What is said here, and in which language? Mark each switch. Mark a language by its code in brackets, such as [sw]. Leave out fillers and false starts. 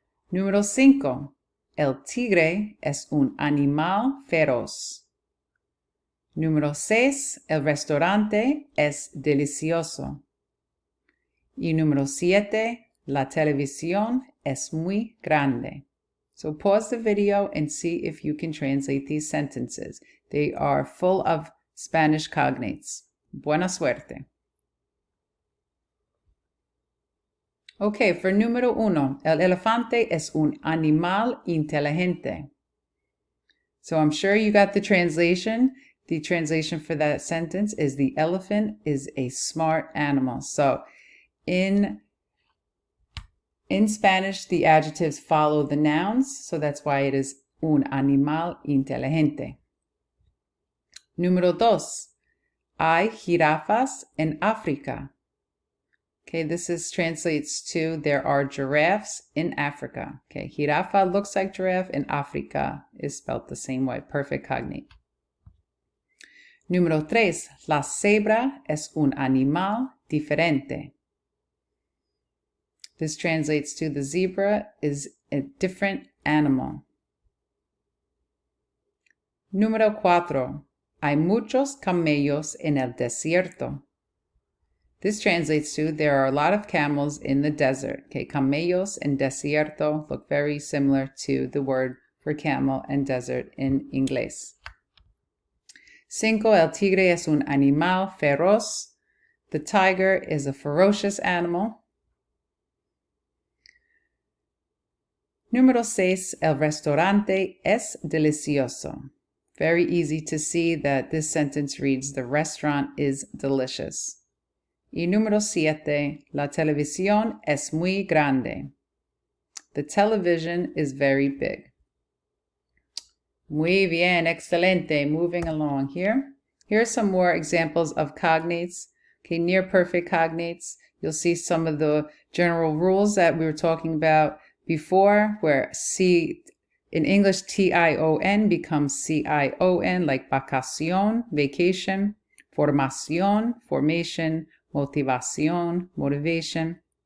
[es] Número 5. El tigre es un animal feroz. Número 6. El restaurante es delicioso. Y número 7. La televisión es muy grande. [en] So pause the video and see if you can translate these sentences. They are full of Spanish cognates. [es] Buena suerte. [en] Okay, for [es] número 1, el elefante es un animal inteligente. [en] So I'm sure you got the translation. The translation for that sentence is the elephant is a smart animal. So in Spanish, the adjectives follow the nouns. So that's why it is [es] un animal inteligente. Número 2, hay jirafas en África. [en] Okay, translates to there are giraffes in Africa. Okay, jirafa looks like giraffe and Africa is spelled the same way. Perfect cognate. [es] Número 3. La cebra es un animal diferente. [en] This translates to the zebra is a different animal. [es] Número 4. Hay muchos camellos en el desierto. [en] This translates to there are a lot of camels in the desert. Okay, camellos and desierto look very similar to the word for camel and desert in Inglés. 5. [es] El tigre es un animal feroz. [en] The tiger is a ferocious animal. [es] Número 6. El restaurante es delicioso. [en] Very easy to see that this sentence reads the restaurant is delicious. [es] Y número 7, la televisión es muy grande. [en] The television is very big. [es] Muy bien, excelente. [en] Moving along here. Here are some more examples of cognates. Okay, near perfect cognates. You'll see some of the general rules that we were talking about before, where in English, T-I-O-N becomes C-I-O-N, like vacación, vacation, formación, formation, motivación, motivation.